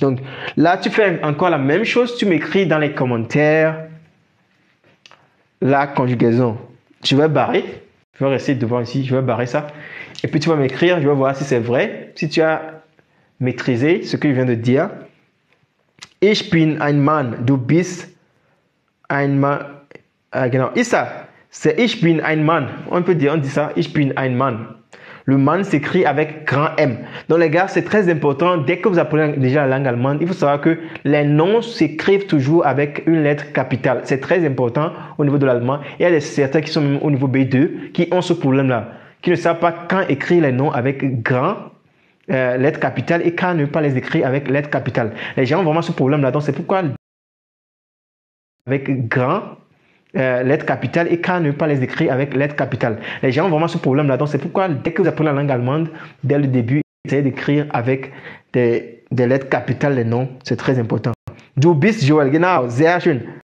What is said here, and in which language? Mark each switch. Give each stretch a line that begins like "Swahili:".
French: Donc là, tu fais encore la même chose, tu m'écris dans les commentaires la conjugaison. Je vais barrer, je vais rester devant ici, je vais barrer ça. Et puis tu vas m'écrire, je vais voir si c'est vrai, si tu as maîtrisé ce que je viens de dire.
German: Ich bin ein Mann, du bist ein Mann. Genau,
French: ça, c'est
German: ich bin ein Mann.
French: On peut dire, on dit ça,
German: ich bin ein Mann.
French: Le man s'écrit avec grand M. Donc les gars, c'est très important. Dès que vous apprenez déjà la langue allemande, il faut savoir que les noms s'écrivent toujours avec une lettre capitale. C'est très important au niveau de l'allemand. Il y a certains qui sont même au niveau B2 qui ont ce problème-là, qui ne savent pas quand écrire les noms avec grand lettre capitale et quand ne pas les écrire avec lettre capitale. Les gens ont vraiment ce problème-là. Donc c'est pourquoi avec grand lettres capitales et quand ne pas les écrire avec lettres capitales. Les gens ont vraiment ce problème-là. Donc, c'est pourquoi dès que vous apprenez la langue allemande, dès le début, essayez d'écrire avec des lettres capitales les noms. C'est très important.
German: Du bist Joel, genau, sehr schön.